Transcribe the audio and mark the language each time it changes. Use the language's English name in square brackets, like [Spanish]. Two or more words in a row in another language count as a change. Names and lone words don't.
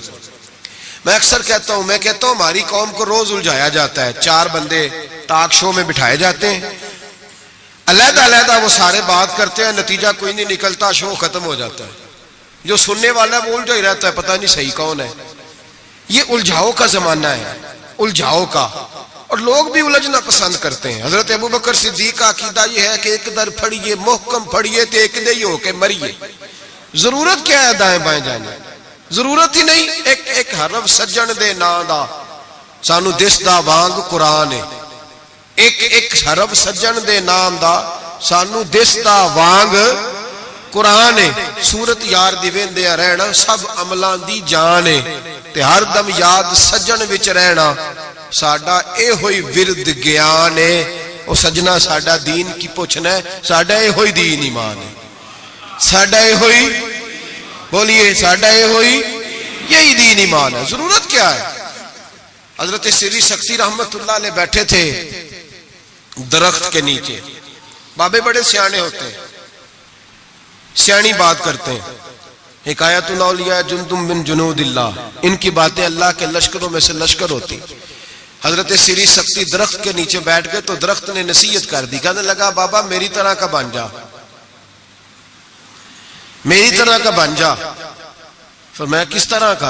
[Urdu] میں اکثر کہتا ہوں ہماری قوم کو روز الجھایا جاتا ہے، 4 بندے ٹاک شو میں بٹھائے جاتے ہیں، علیحدہ علیحدہ وہ سارے بات کرتے ہیں، نتیجہ کوئی نہیں نکلتا، شو ختم ہو جاتا ہے۔ جو سننے والا ہے وہ الجھا ہی رہتا ہے، پتہ نہیں صحیح کون ہے۔ یہ الجھاؤ کا زمانہ ہے، الجھاؤ کا، اور لوگ بھی الجھنا پسند کرتے ہیں۔ حضرت ابو بکر صدیق کا عقیدہ یہ ہے کہ [Punjabi] ایک در پھڑیے محکم پھڑیے تے ایک دے ہی ہو کے مریے۔ [Urdu] ضرورت کیا ہے دائیں بائیں جانے؟ ضرورت ہی نہیں۔ [Punjabi] ایک حرف سجن دے نا دا سانو دسدا وانگ قرآن ہے، ایک حرف سجن دے نام دا سانو دسدا وانگ قرآن ہے۔ صورت یار دی ویندے رہنا سب عملاں دی جان ہے، تے ہر دم یاد سجن وچ رہنا ساڈا اے ہوئی ورد گیان ہے۔ او سجنا ساڈا دین کی پوچھنا ہے، ساڈا اے ہوئی دین ایمان ہے، ساڈا اے ہوئی، بولیے ساڈا اے ہوئی یہی دین ایمان ہے۔ [Urdu] ضرورت کیا ہے؟ حضرت سری سکتی رحمت اللہ علیہ بیٹھے تھے درخت کے نیچے، بابے بڑے سیانے ہوتے ہیں، سیانی بات کرتے ہیں، حکایت الاولیاء [Arabic] جندم من جنود اللہ، [Urdu] ان کی باتیں اللہ کے لشکروں میں سے لشکر ہوتی۔ حضرت سری سکتی درخت کے نیچے بیٹھ گئے تو درخت نے نصیحت کر دی، کہنے لگا بابا میری طرح کا بن جا، میری طرح کا بن جا۔ فرمایا کس طرح کا؟